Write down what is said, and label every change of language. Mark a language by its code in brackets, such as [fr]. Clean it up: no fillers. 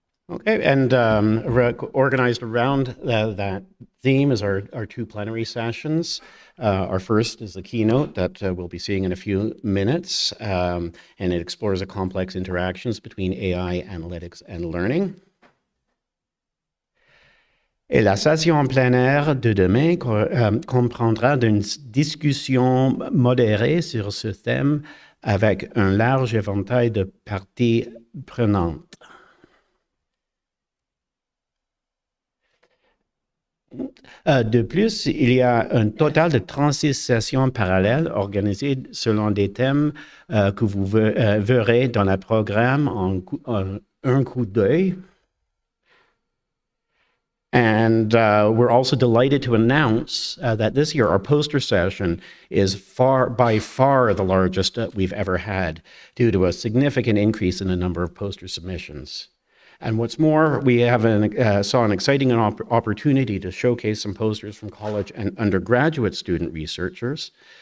[en] Okay, and organized around that theme is our two plenary sessions. Our first is the keynote that we'll be seeing in a few minutes, and it explores the complex interactions between AI, analytics, and learning. [fr] Et la session en plein air de demain comprendra une discussion modérée sur ce thème avec un large éventail de parties prenantes. De plus, il y a un total de 36 sessions parallèles organisées selon des thèmes que vous verrez dans le programme en un coup d'œil. [en] And we're also delighted to announce that this year our poster session is by far the largest we've ever had, due to a significant increase in the number of poster submissions. And what's more, we saw an exciting opportunity to showcase some posters from college and undergraduate student researchers.